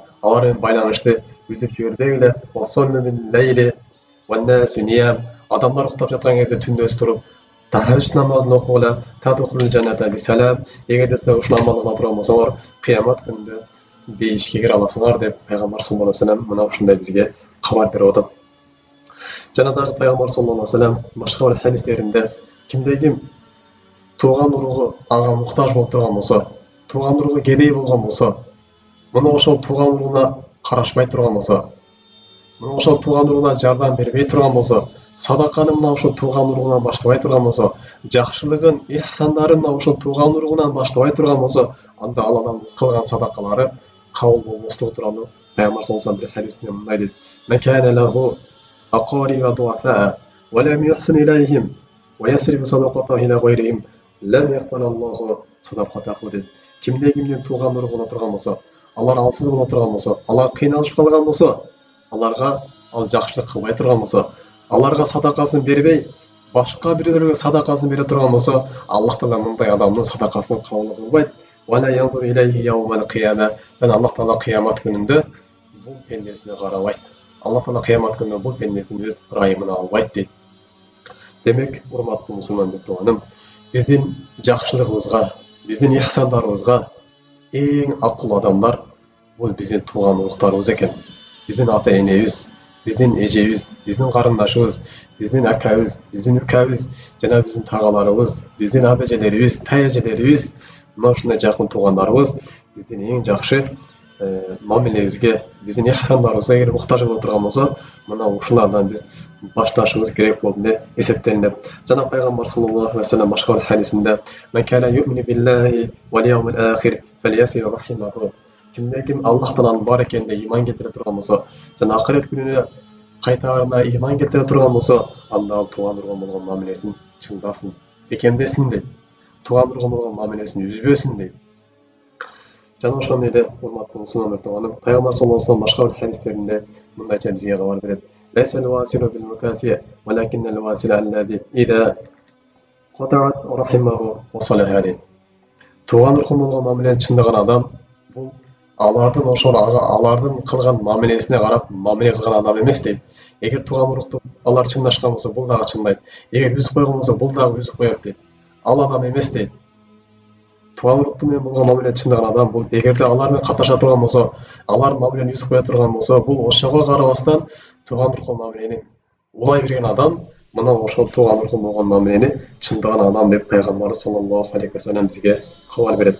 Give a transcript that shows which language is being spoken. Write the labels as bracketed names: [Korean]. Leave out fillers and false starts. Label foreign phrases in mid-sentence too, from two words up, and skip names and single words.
[Kyrgyz] Алар менен байланышты үзүп жибербегиле. [Arabic] وصلوا بالليل والناس نيام. [Kyrgyz] Адамдар уктап жаткан кезде түндөсү туруп тахажжуд намазын окугула. [Arabic] تدخلوا الجنة بسلام. [Kyrgyz] Эгерде силер ушул амалды кыла турган болсоңор, кыямат күнүндө бейишке кире аласыңар деп пайгамбар [Arabic] صلى الله عليه وسلم [Kyrgyz] мына ушундай бизге кабар берип атат. Жана дагы пайгамбар [Arabic] صلى الله عليه وسلم [Kyrgyz] башка бир хадистеринде кимде-ким туган уругу ага муктаж болуп турган болсо, туган уругу кедей болгон болсо, мына ошол туган уругуна карашпай турган болсо, мына ошол туган уругуна жардам бербей турган болсо, садаканы мына ошол туган уругунан баштабай турган болсо, жакшылыгын, ихсандарын мына ошол туган уругунан баштабай турган болсо, анда ал адамдын кылган садакалары кабыл болбостугу тууралуу пайгамбар [Arabic] صلى الله عليه وسلم [Kyrgyz] хадисинде мындай дейт: [Arabic] "من كان له أقارب وضعفاء ولم يحسن إليهم ويصرف صدقته إلى غيرهم لم يقبل الله صدقته" [Kyrgyz] дейт. Кимде-кимдин туган уругу боло турган болсо, алар алсыз боло турган болсо, алар кыйналышып калган болсо, аларга ал жакшылык кылбай турган болсо, аларга садакасын бербей, башка бирлерге садакасын бере турган болсо, Аллах Таала мындай адамдын садакасын кабыл кылбайт. [Arabic] ولا ينظر إليه يوم القيامة. [Kyrgyz] Жана Аллах Таала кыямат күнүндө бул пендесине карабайт. Аллах Таала кыямат күнүндө бул пендесин өз ырайымына албайт дейт. Демек, урматтуу мусулман тууганым, биздин жакшылыгыбызга, биздин ихсандарыбызга эң акыл адамдар бул биздин тууган уруктарыбыз экен. Биздин ата-энебиз, биздин эжебиз, биздин карындашыбыз, биздин акабыз, биздин укабыз, жана биздин тагаларыбыз, биздин абежелерибиз, таяжелерибиз, мына ушундай жакын туугандарыбыз биздин эң жакшы мамилебизге, биздин ихсандарыбызга эгер муктаж боло турган болсо, мына ушулардан биз башташыбыз керек болду деп эсептелинет. Жана пайгамбар [Arabic] صلى الله عليه وسلم [Kyrgyz] башка бир хадисинде: [Arabic] "من كان يؤمن بالله واليوم الآخر فليصل رحمه." [Kyrgyz] Кимде-ким Аллах Тааланын бар экенине иман келтире турган болсо, жана акырет күнүнө кайтаарына иман келтире турган болсо, анда ал туган уругу болгон мамилесин чындасын, бекемдесин дейт. Туган уругу болгон мамилесин үзбөсүн дейт. Жана ошондой эле урматтуу мусулман тууганым, пайгамбар [Arabic] صلى الله عليه وسلم [Kyrgyz] башка бир хадистеринде мындайча бизге кабар берет: [Arabic] "ليس الواصل بالمكافئ ولكن الواصل الذي إذا قطعت رحمه وصلها." [Kyrgyz] Туган уругу болгон мамилени чындаган адам бул алардын ошол алардын кылган мамилесине карап мамиле кылган адам эмес дейт. Эгер тууган урукту алар чындашкан болсо бул дагы чындайт. Эгер үзүп койгон болсо бул дагы үзүп коет дейт. Ал адам эмес дейт. Тууган урукту менен болгон мамиле чындаган адам бул эгерде алар менен катнаша турган болсо, алардын мамилени үзүп кое турган болсо, бул ошого карабастан тууган уруктун мамилени улай берген адам мына ошол тууган уруктун болгон мамилени чындаган адам деп пайгамбарыбыз [Arabic] صلى الله عليه وسلم [Kyrgyz] бизге кабар берет.